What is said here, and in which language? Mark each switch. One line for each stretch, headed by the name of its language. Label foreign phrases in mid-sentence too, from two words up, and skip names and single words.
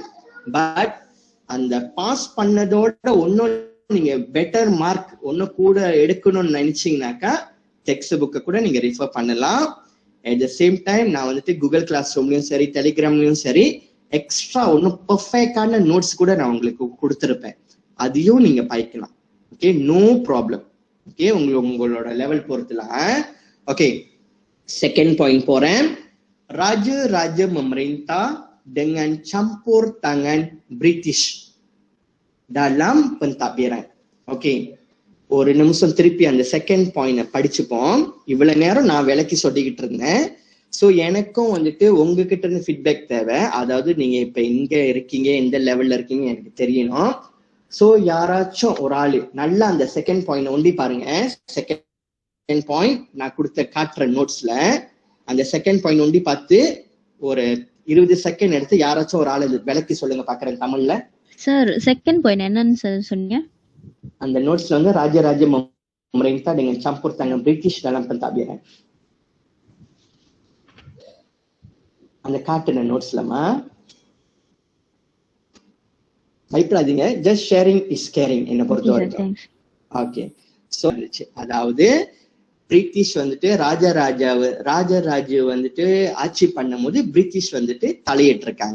Tamil: பட் அந்த பாஸ் பண்ணதோட ஒன்னும் நீங்க
English: better mark
Tamil: ஒன்னும் கூட எடுக்கணும்னு நினைச்சீங்கன்னாக்கா
English: text book
Tamil: கூட நீங்க ரெஃபர் பண்ணலாம்.
English: at the same time
Tamil: நான் வந்துட்டு கூகுள் கிளாஸ் ரூம்லயும் சரி, டெலிகிராம்லயும் சரி, எக்ஸ்ட்ரா ஒன்னும் பெர்ஃபெக்டான நோட்ஸ் கூட நான் உங்களுக்கு கொடுத்துருப்பேன். அதையும் நீங்க பாய்க்கலாம்.
English: okay, no problem.
Tamil: ஓகே, உங்களோட லெவல் பொறுத்துல. ஓகே,
English: second point போறேன்.
Malay: Raja memerintah dengan campur tangan British dalam pentadbiran.
Tamil: ஓகே, ஒரு நிமிஷம் திருப்பி அந்த
English: second point
Tamil: படிச்சுப்போம். இவ்வளவு நேரம் நான் விளக்கி சொல்லிக்கிட்டு இருந்தேன். சோ எனக்கும் வந்துட்டு உங்ககிட்ட இருந்து ஃபீட்பேக் தேவை. அதாவது நீங்க இப்ப எங்க இருக்கீங்க, எந்த லெவல்ல இருக்கீங்க எனக்கு தெரியணும். சோ யாராச்சும் ஒரு ஆளு நல்லா அந்த
English: second point
Tamil: ஒண்டி பாருங்க.
English: second point
Tamil: நான் கொடுத்த காட்டுற நோட்ஸ்ல அந்த
English: second point
Tamil: ஒண்டி பார்த்து ஒரு 20 செகண்ட் எடுத்து யாராச்சும் ஒரு ஆளு விளக்கி சொல்லுங்க பாக்குறேன் தமிழ்ல. சார்
English: second point
Tamil: என்னன்னு சார் சொன்னீங்க? அந்த நோட்ஸ்ல வந்து ராஜ
Malay: memerintah dengan campur tangan British dalam pentadbiran.
Tamil: அந்த காட்டுன நோட்ஸ்லமா பயப்படாதீங்க,
English: just sharing is caring
Tamil: என்ன பொறுத்த வரைக்கும்.
English: okay, so
Tamil: அதாவது பிரிட்டிஷ் வந்துட்டு ராஜராஜ வந்துட்டு ஆட்சி பண்ணும் போது பிரிட்டிஷ் வந்துட்டு தலையிட்டு இருக்காங்க.